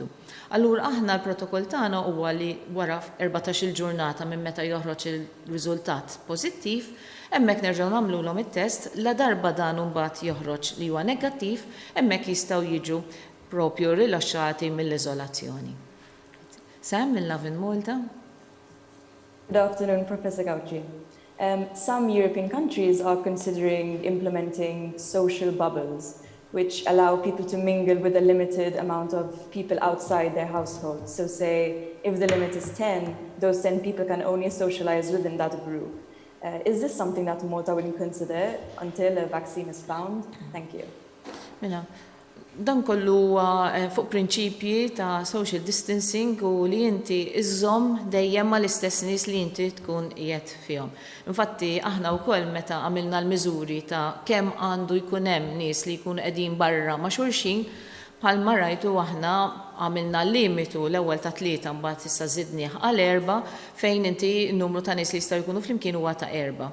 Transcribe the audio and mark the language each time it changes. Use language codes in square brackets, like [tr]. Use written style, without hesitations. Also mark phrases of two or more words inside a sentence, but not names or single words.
[mt] Allura aħna l-protokoll tagħna huwa li wara 14-il ġurnata minn meta joħroġ il-riżultat pożittiv, hemmhekk nerġgħu nagħmluhom it-test, la darba dan imbagħad joħroġ li huwa negattiv, hemmhekk jistgħu jiġu propju rilaxxati mill-iżolazzjoni. Sam mill-Love in Malta. [en] Good afternoon, Professor Gauci. Some European countries are considering implementing social bubbles, which allow people to mingle with a limited amount of people outside their household. So say, if the limit is 10, those 10 people can only socialize within that group. Is this something that Malta will consider until a vaccine is found? Thank you. [mt] Dan kollu fuq prinċipji ta' [en] social distancing [mt] u li inti iżżomm dejjem ma l-istess nies li inti tkun qiegħed fihom. Infatti aħna wkoll meta għamilna l-miżuri ta' kemm għandu jkun hemm nies li jkunu qegħdin barra ma' xulxin, bħalma rajtu aħna għamilna limitu l-ewwel ta' 3 mbagħad issa żidnieh għal 4 fejn inti n-numru ta' nies li jistgħu jkunu flimkien huwa ta' 4.